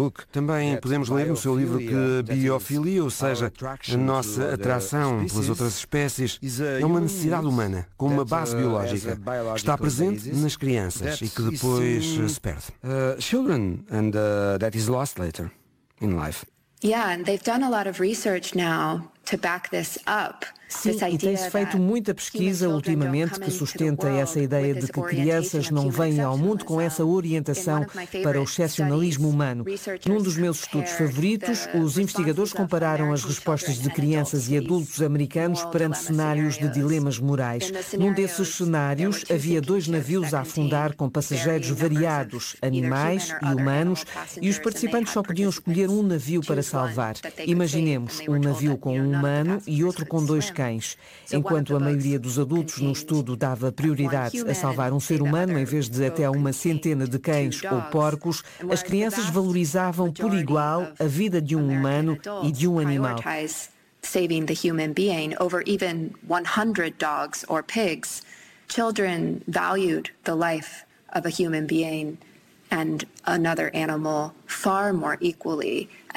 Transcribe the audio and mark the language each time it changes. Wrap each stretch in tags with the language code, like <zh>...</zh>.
<pt>Também podemos ler no seu livro que a biofilia, ou seja, a nossa atração pelas outras espécies, é uma necessidade humana, com uma base biológica, que está presente nas crianças e que depois se perde.</pt> <en>Children, and that is lost later in life. Yeah, and they've done a lot of research now to back this up.</en> <pt>Sim, e tem-se feito muita pesquisa ultimamente que sustenta essa ideia de que crianças não vêm ao mundo com essa orientação para o excepcionalismo humano. Num dos meus estudos favoritos, os investigadores compararam as respostas de crianças e adultos americanos perante cenários de dilemas morais. Num desses cenários, havia dois navios a afundar com passageiros variados, animais e humanos, e os participantes só podiam escolher um navio para salvar. Imaginemos um navio com um humano e outro com dois cães. Enquanto a maioria dos adultos no estudo dava prioridade a salvar um ser humano em vez de até uma centena de cães ou porcos, as crianças valorizavam por igual a vida de um humano e de um animal.</pt> <en>Saving the human being over even 100 dogs or pigs, children valued the life of a human being and another animal far more equally.</en>